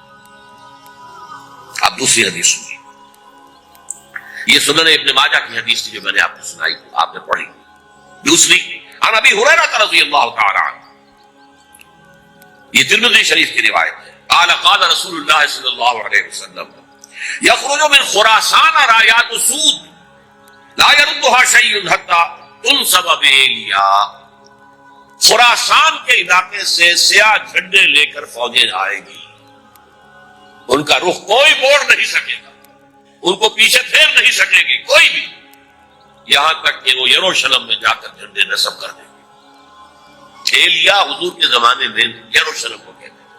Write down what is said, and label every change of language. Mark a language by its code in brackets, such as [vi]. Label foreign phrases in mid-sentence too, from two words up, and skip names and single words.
[ur] اب دوسری حدیث سنیے، یہ سنن ابن ماجہ کی حدیث تھی جو میں نے آپ کو سنائی، آپ نے پڑھی۔ [ar] دوسری عن ابی ہریرہ رضی اللہ تعالی عنہ، [ur] یہ ترمذی شریف کی روایت ہے، [ar] قال قال رسول اللہ صلی اللہ علیہ وسلم یخرج من خراسان رایات سود لا يردها شیء حتی تنصب بإیلیا۔ [ur] خراسان کے علاقے سے سیاہ جھنڈے لے کر فوجیں آئے گی، ان کا رخ کوئی موڑ نہیں سکے گا، ان کو پیچھے پھیر نہیں سکے گی کوئی بھی، یہاں تک کہ وہ یروشلم میں جا کر جھنڈے نصب کر دیں گے۔ ایلیا حضور کے زمانے میں یروشلم کو کہتے ہیں۔